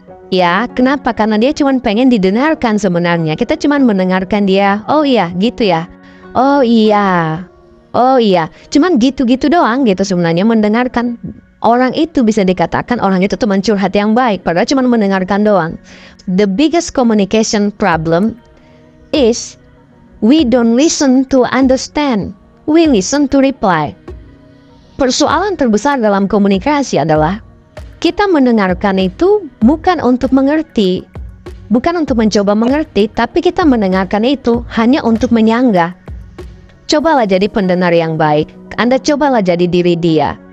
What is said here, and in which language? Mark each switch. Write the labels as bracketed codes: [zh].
[id] Ya, kenapa? Karena dia cuma pengen didengarkan sebenarnya. Kita cuma mendengarkan dia, oh iya, gitu ya. Oh iya, oh iya. Cuman gitu-gitu doang gitu sebenarnya mendengarkan. Orang itu bisa dikatakan orang itu teman curhat yang baik, padahal cuma mendengarkan doang. [en] The biggest communication problem is we don't listen to understand, we listen to reply. [id] Persoalan terbesar dalam komunikasi adalah kita mendengarkan itu bukan untuk mengerti, bukan untuk mencoba mengerti, tapi kita mendengarkan itu hanya untuk menyanggah. Cobalah jadi pendengar yang baik, Anda cobalah jadi diri dia.